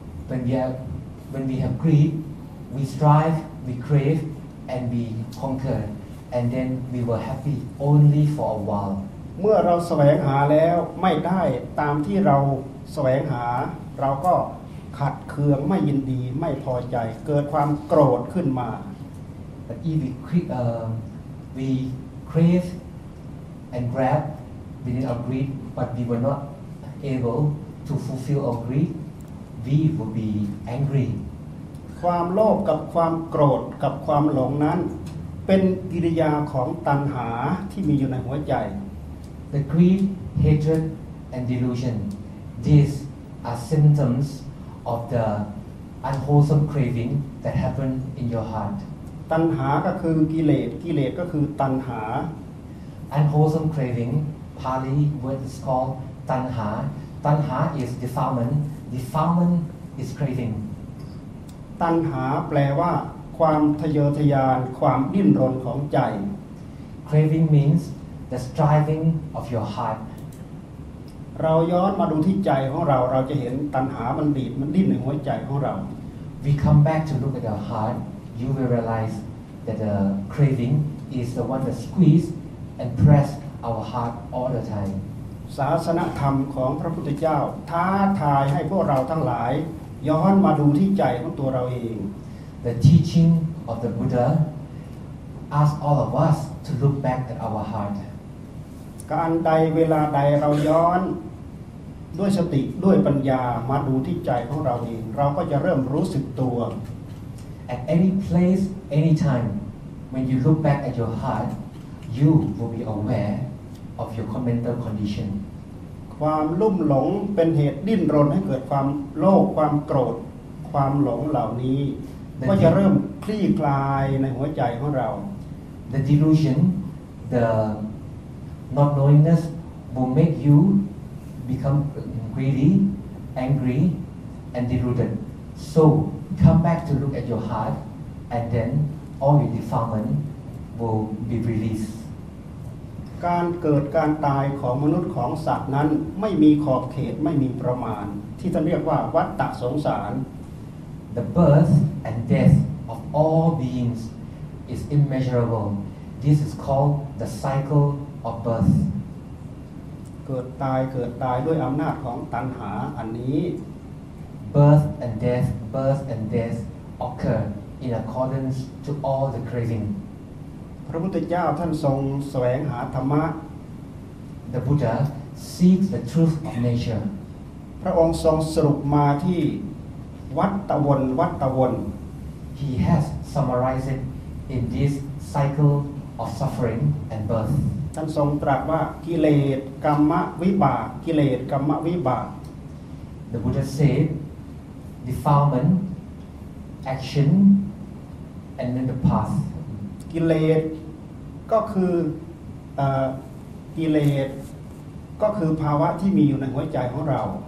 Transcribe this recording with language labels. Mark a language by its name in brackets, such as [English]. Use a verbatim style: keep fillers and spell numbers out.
[English] When we have, when we have greed, we strive, we crave, and we conquer, and then we were happy only for a while. [Thai] เมื่อเราแสวงหาแล้วไม่ได้ตามที่เราแสวงหาเราก็ขัดเคืองไม่ยินดีไม่พอใจเกิดความโกรธขึ้นมา [English] But if we, uh, we crave and grab within our greed, but we were not able to fulfill our greed, we would be angry. [Thai] ความโลภกับความโกรธกับความหลงนั้นเป็นกิริยาของตัณหาที่มีอยู่ในหัวใจ [English] The greed, hatred, and delusion, these are symptoms. of the unwholesome craving that happened in your heart. [Thai] ตัณหาก็คือกิเลสกิเลสก็คือตัณหา [English] Unwholesome craving, Pali word is called tanha. Tanha is defilement. Defilement is craving. [Thai] ตัณหาแปลว่าความทะเยอทะยานความดิ้นรนของใจ [English] Craving means the striving of your heart. [Thai] เราย้อนมาดูที่ใจของเราเราจะเห็นตัณหามันบีบมันดิ้นในหัวใจของเรา [English] We come back to look at our heart you will realize that the craving is the one that squeeze and press our heart all the time [Thai] ศาสนธรรมของพระพุทธเจ้าท้าทายให้พวกเราทั้งหลายย้อนมาดูที่ใจของตัวเราเอง [English] The teaching of the Buddha asks all of us to look back at our heart [Thai] การใดเวลาใดเราย้อน ด้วยสติด้วยปัญญามาดูที่ใจของเราเองเราก็จะเริ่มรู้สึกตัว [English] At any place, any time, when you look back at your heart, you will be aware of your mental condition. [Thai] ความลุ่มหลงเป็นเหตุดิ้นรนให้เกิดความโลภความโกรธความหลงเหล่านี้ก็จะเริ่มคลี่คลายในหัวใจของเรา [English] The delusion, the not knowingness will make you become greedy, angry, and deluded. So come back to look at your heart, and then all your defilement will be released. [Thai] การเกิดการตายของมนุษย์ของสัตว์นั้นไม่มีขอบเขตไม่มีประมาณที่ท่านเรียกว่าวัฏฏะสงสาร [English] The birth and death of all beings is immeasurable. This is called the cycle of birth. [Thai] เกิดตายเกิดตายด้วยอำนาจของตัณหาอันนี้ [English] Birth and death, birth and death occur in accordance to all the craving. [Thai] พระพุทธเจ้าท่านทรงแสวงหาธรรมะ [English] The Buddha seeks the truth of nature. [Thai] พระองค์ทรงสรุปมาที่วัฏฏวนวัฏฏวน [English] He has summarized it in this cycle of suffering and birth. [Thai] ท่านทรงตรัสว่ากิเลสกรรมวิบากกิเลสกรรมวิบาก [English] The Buddha said defilement, action, and then the path. [Thai] กิเลสก็คือเอ่อกิเลสก็คือภาวะที่มีอยู่ในหัวใจของเรา